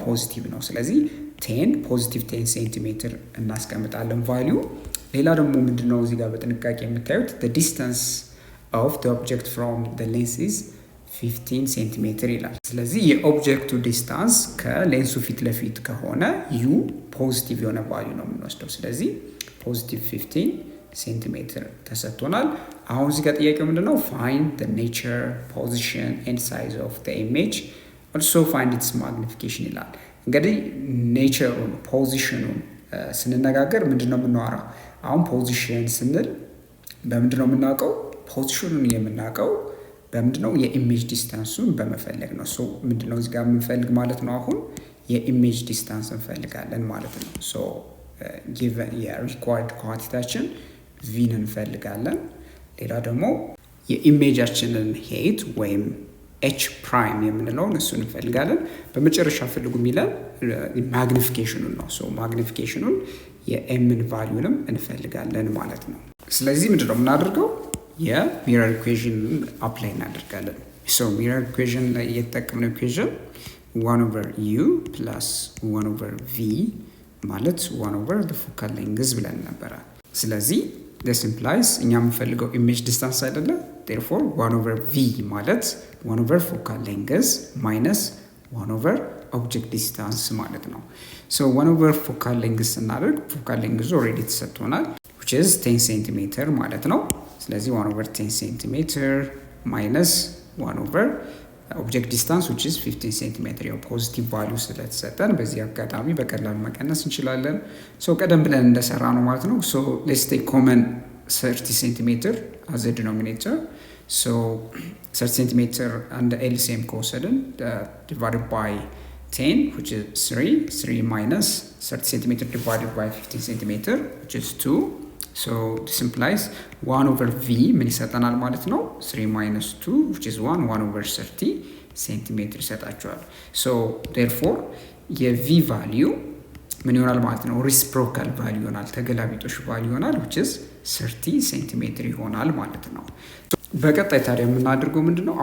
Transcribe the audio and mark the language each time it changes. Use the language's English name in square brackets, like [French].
[Amharic] ፖዚቲቭ ነው። ስለዚህ ፖዚቲቭ 10 ሴንቲሜትር እናስቀምጣለን ቫሊዩ። ሌላ ደግሞ ምንድነው እዚህ ጋር በጥንቃቄ የምታዩት [English] the distance of the object from the lens is 15 [Amharic] ሴንቲሜትር ይላል። ስለዚህ የኦብጀክቱ ዲስታንስ ከሌንሱ ፊት ለፊት ከሆነ ዩ ፖዚቲቭ የሆነ ቫሊዩ ነው የምንወስደው። ስለዚህ ፖዚቲቭ 15 ሴንቲሜትር ተሰጥቶናል። አሁን እዚህ ጋር ጥያቄው ምንድነው? [English] find the nature, position and size of the image, also find its magnification ይላል። [Amharic] እንግዲህ ኔቸሩን ፖዚሽኑን ስንነጋገር ምንድነው የምናወራው? አሁን ፖዚሽን ስንል በምንድነው የምናውቀው? ፖዚሽኑን የምናውቀው በምንድነው? የኢሜጅ ዲስታንሱን በመፈለግ ነው። ሶ ምንድነው እዚህ ጋር የምንፈልግ ማለት ነው? አሁን የኢሜጅ ዲስታንስ እንፈልጋለን ማለት ነው። ሶ ጊቨን የሪኳርድ ኳንቲቲያችን ቪን እንፈልጋለን። ሌላ ደግሞ የኢሜጃችንን ሄት ወይም ኤች ፕራይም የምንለውን እሱን እንፈልጋለን። በመጨረሻ ፈልጉ የሚለን ማግኒፊኬሽኑን ነው። ሶ ማግኒፊኬሽኑን የኤምን ቫሊዩንም እንፈልጋለን ማለት ነው። ስለዚህ ምንድነው የምናደርገው? የሚረር ኢኩዌዥንን አፕላይ እናደርጋለን። ሶ ሚረር ኢኩዌዥን ላይ የተጠቀምነው ኢኩዌዥን 1/u + 1/v ማለት 1/the focal length ብለን ነበረ። ስለዚህ [English] this implies [Amharic] እኛ የምንፈልገው ኢሜጅ ዲስታንስ አይደለ? [English] therefore 1/v ማለት 1/the focal length minus 1/the object distance ማለት ነው። so 1/the focal length ስናደርግ focal length already ተሰጥቶናል which is 10 cm ማለት ነው። ስለዚህ 1/10 cm minus 1/the object distance which is 15 cm [Amharic] ያው ፖዚቲቭ ቫልዩ ስለተሰጠን በዚህ አጋጣሚ በቀላሉ መቀነስ እንችላለን። [English] ሶ ቀደም ብለን እንደሰራ ነው ማለት ነው። ሶ let's take common 30 cm as a denominator. so 30 cm and LCM ከወሰድን divided by 10 which is 3 minus 30 cm divided by 15 cm which is 2. so this implies [Amharic] 1/v ምን ይሰጠናል ማለት ነው? [English] 3 minus 2 which is 1/30 ሴንቲሜትር ይሰጣቸዋል። so therefore የv value [Amharic] ምን ይሆናል ማለት ነው? reciprocal value ይሆናል፣ ተገላቢጦሽ value ይሆናል [English] which is 30 [Amharic] ሴንቲሜትር ይሆናል ማለት ነው። በቀጣይ ታዲያ የምናደርገው ምንድነው?